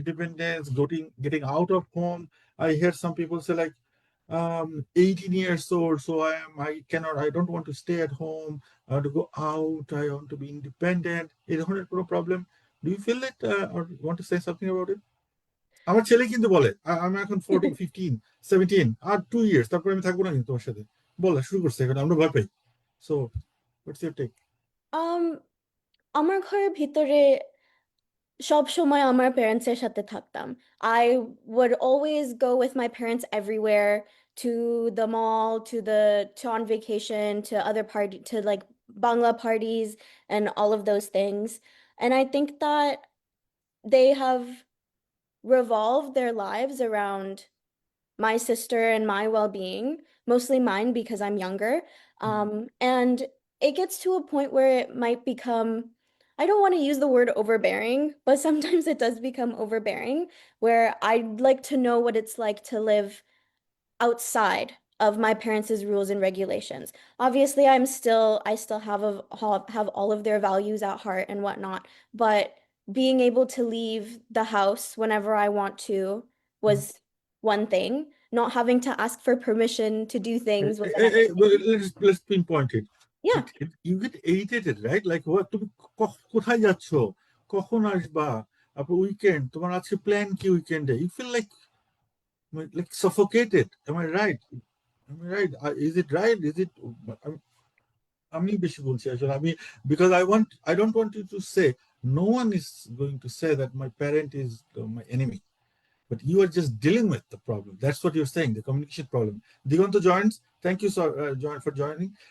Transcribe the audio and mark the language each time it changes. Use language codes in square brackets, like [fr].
[en] Independence, getting out of home. I hear some people say like, 18 years old, so I don't want to stay at home. I want to go out. I want to be independent. Is not a problem? Do you feel it, or want to say something about it? [bn] আমার ছেলে কিন্তু বলে আমি এখন 14 15 17 আর 2 years তারপরে আমি থাকবো না কিন্তু তোমার সাথে বলা শুরু করছে এখন আমরা ভয় পাই [en] so what's your take [bn] Um, আমার ঘরের ভিতরে সব সময় আমার প্যারেন্টসের সাথে থাকতাম। [en] I would always go with my parents everywhere, to the mall, to on vacation, to other party, to like Bangla parties and all of those things. And I think that they have revolved their lives around my sister and my well-being, mostly mine because I'm younger. And it gets to a point where it might become, I don't want to use the word overbearing, but sometimes it does become overbearing, where I'd like to know what it's like to live outside of my parents' rules and regulations. Obviously, I still have all of their values at heart and whatnot, but being able to leave the house whenever I want to was one thing. Not having to ask for permission to do things was another well, thing. let's pinpoint it. Yeah. You get irritated, right? Like what [bn] তুমি কোথায় যাচ্ছ কখন আসবা আপু weekend তোমার আছে plan কি উইকেন্ডে [en] you feel like suffocated. Am I right? Am I right? Is it right? Is it? [bn] আমি বেশি বলছি আসলে আমি [en] because I don't want you to say no one is going to say that my parent is my enemy, but you are just dealing with the problem. That's what you're saying, the communication problem. Digonto joins. Thank you, sir, for joining.